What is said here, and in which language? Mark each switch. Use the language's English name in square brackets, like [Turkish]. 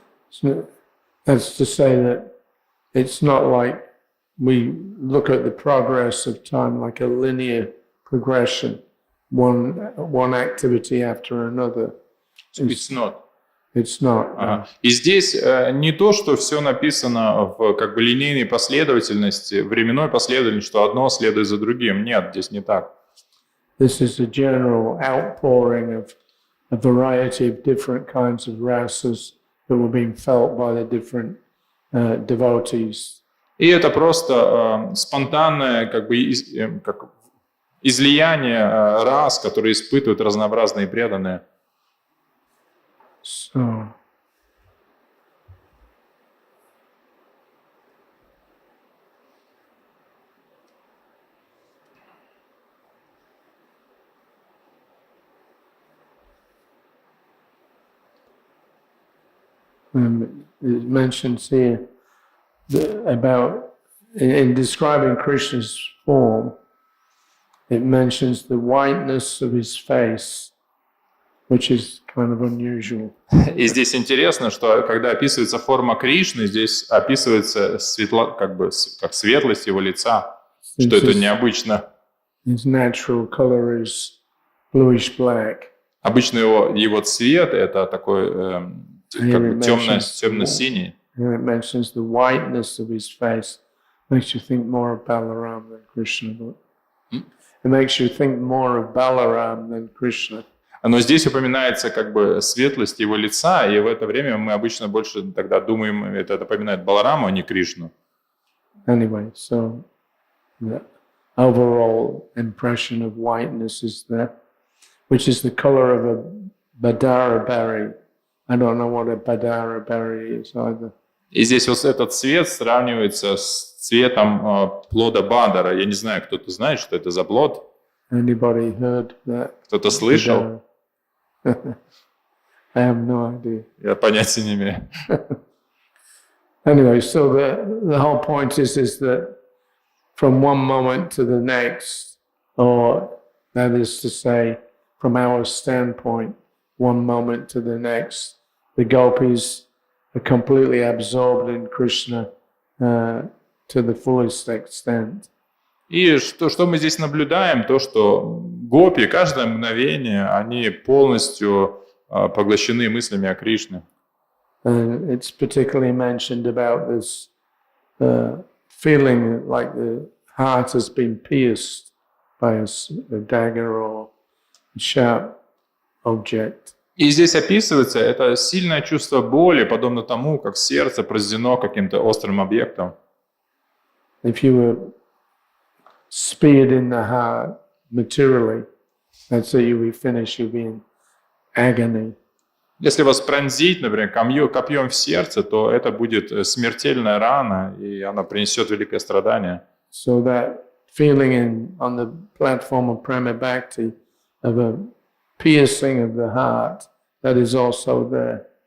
[English] So that's to say that it's not like we look at the progress of time like a linear progression, one activity after another. It's not. It's not. Ага. [Russian] И здесь не то, что все написано в как бы линейной последовательности, временной последовательности, что одно следует за другим. Нет, здесь не так. [English] This is a general outpouring of a variety of different kinds of rasas that were being felt by the different devotees. [Russian] И это просто спонтанное как бы как излияние рас, которые испытывают разнообразные преданные. [English] So, it mentions here about, in describing Krishna's form, it mentions the whiteness of his face, which is kind of unusual. [Russian] И здесь интересно, что когда описывается форма Кришны, здесь описывается как бы как светлость его лица, что это необычно. [English] His natural color is bluish black. [Russian] Обычно его цвет это такой как бы темно-синий. [English] It mentions the whiteness of his face, makes you think more of Balaram than Krishna. It makes you think more of Balaram than Krishna. [Russian] Но здесь упоминается как бы светлость его лица, и в это время мы обычно больше тогда думаем, это напоминает Балараму, а не Кришну. [English] Anyway, so the overall impression of whiteness is there, which is the color of a badara berry. I don't know what a badara berry is either. [Russian] И здесь вот этот цвет сравнивается с цветом плода бадара. Я не знаю, кто-то знает, что это за плод? [English] Anybody heard that? [Russian] Кто-то слышал? [English] I have no idea. [Russian] Я понятия не имею. [English] Anyway, so the whole point is that from one moment to the next, or that is to say, from our standpoint, one moment to the next, the gopis are completely absorbed in Krishna to the fullest extent. [Russian] И что мы здесь наблюдаем, то, что гопи, каждое мгновение, они полностью поглощены мыслями о Кришне. [English] It's particularly mentioned about this feeling like the heart has been pierced by a dagger or a sharp object. [Russian] И здесь описывается это сильное чувство боли, подобно тому, как сердце пронзено каким-то острым объектом. [English] If you were speared in the heart materially, let's say you will finish, you'll be in agony. [Russian] Если вас пронзить, например, копьем в сердце, то это будет смертельная рана, и она принесет великое страдание. [English] So that feeling on the platform of Prema Bhakti of a piercing of the heart, that is also there.